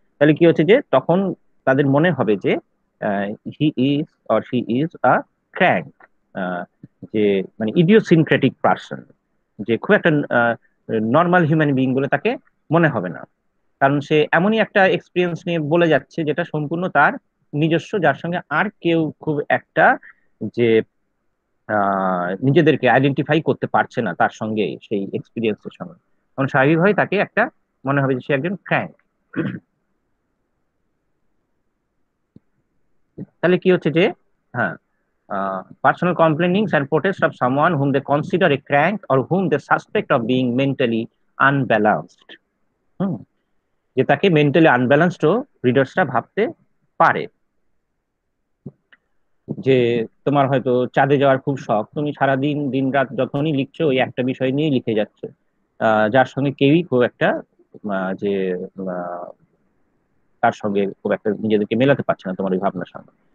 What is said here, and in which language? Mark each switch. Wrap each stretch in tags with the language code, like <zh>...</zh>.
<bn>তাহলে কি হচ্ছে যে তখন তাদের মনে হবে যে he is or she is a crank, যে মানে ইডিওসিনক্রেটিক পার্সন, যে খুব একটা নর্মাল হিউম্যান বিইং বলে তাকে মনে হবে না, কারণ সে এমনই একটা এক্সপিরিয়েন্স নিয়ে বলে যাচ্ছে যেটা সম্পূর্ণ তার নিজস্ব, যার সঙ্গে আর কেউ খুব একটা যে নিজেদেরকে আইডেন্টিফাই করতে পারছে না তার সঙ্গে সেই এক্সপিরিয়েন্সের সঙ্গে, কারণ স্বাভাবিকভাবে তাকে একটা মনে হবে যে সে একজন ক্র্যাঙ্ক। তাহলে কি হচ্ছে যে হ্যাঁ,</bn> <en>personal complainings and protests of someone whom they consider a crank or whom they suspect of being mentally unbalanced.</en> <bn>হুম যে তাকে মেন্টালি আনব্যালেন্সডও রিডার্সরা ভাবতে পারে। যে তোমার হয়তো চাঁদে যাওয়ার খুব শখ, তুমি সারাদিন দিন রাত যখনই লিখছো ওই একটা বিষয় নিয়ে লিখে যাচ্ছে, যার সঙ্গে কেউই খুব একটা যে আহ, তার সঙ্গে খুব একটা নিজেদেরকে মেলাতে পারছে না তোমার ওই ভাবনার সঙ্গে।</bn>